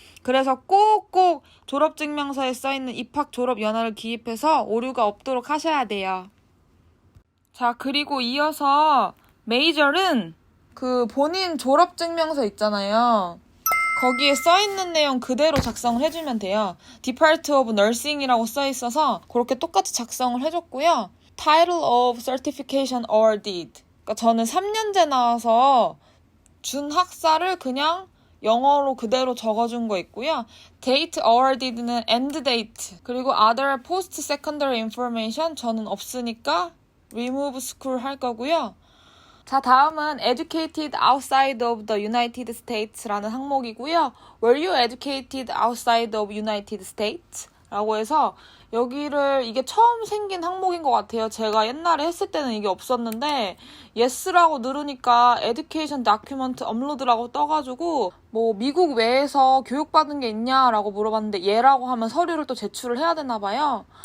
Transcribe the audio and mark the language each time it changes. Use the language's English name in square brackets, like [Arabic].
[Korean] 그래서 꼭꼭 졸업증명서에 써있는 입학 졸업 연어를 기입해서 오류가 없도록 하셔야 돼요. 자, 그리고 이어서 메이저는 그 본인 졸업증명서 있잖아요. 거기에 써있는 내용 그대로 작성을 해주면 돼요. Depart of Nursing이라고 써있어서 그렇게 똑같이 작성을 해줬고요. [English] Title of Certification awarded. [Korean] 그러니까 저는 3년제 나와서 준학사를 그냥 영어로 그대로 적어준 거 있고요. Date awarded는 end date. 그리고 other post secondary information 저는 없으니까 remove school 할 거고요. 자, 다음은 educated outside of the United States라는 항목이고요. [English] Were you educated outside of United States? [Korean] 라고 해서 여기를 이게 처음 생긴 항목인 것 같아요. 제가 옛날에 했을 때는 이게 없었는데 yes라고 누르니까 education document upload라고 떠가지고 미국 외에서 교육받은 게 있냐라고 물어봤는데 예라고 하면 서류를 또 제출을 해야 되나 봐요.